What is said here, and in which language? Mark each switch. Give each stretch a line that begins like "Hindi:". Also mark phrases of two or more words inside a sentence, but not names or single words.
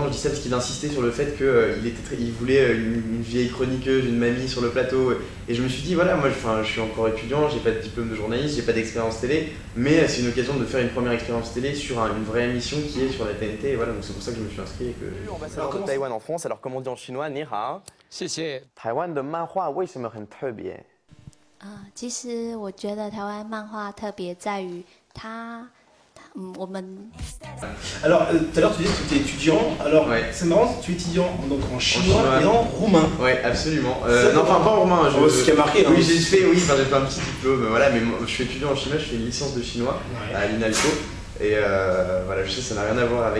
French: Je dis ça parce qu'il insistait sur le fait qu'il voulait une vieille chroniqueuse, une mamie sur le plateau. Et je me suis dit, voilà, moi je suis encore étudiant, j'ai pas de diplôme de journaliste, j'ai pas d'expérience télé, mais c'est une occasion de faire une première expérience télé sur une vraie émission qui est sur la TNT. Et voilà, donc c'est pour ça que je me suis inscrit. Ambassadeur de Taïwan en France, alors comme on dit en chinois,
Chinese: 你好. 谢谢。台湾的漫画为什么很特别？其实我觉得台湾漫画特别在于我们
French: Alors, tout à l'heure, tu disais que tu étais étudiant. Alors, Ouais. c'est marrant, tu es étudiant donc en chinois chinois. et en roumain. Ouais, absolument. Ça, Non, enfin pas en roumain. Oh, ce qui a marqué, hein. Oui, j'ai fait un petit diplôme, voilà, mais moi, je suis étudiant en chinois, je fais une licence de chinois Ouais. à l'INALCO. Et voilà, je sais, ça n'a rien à voir avec.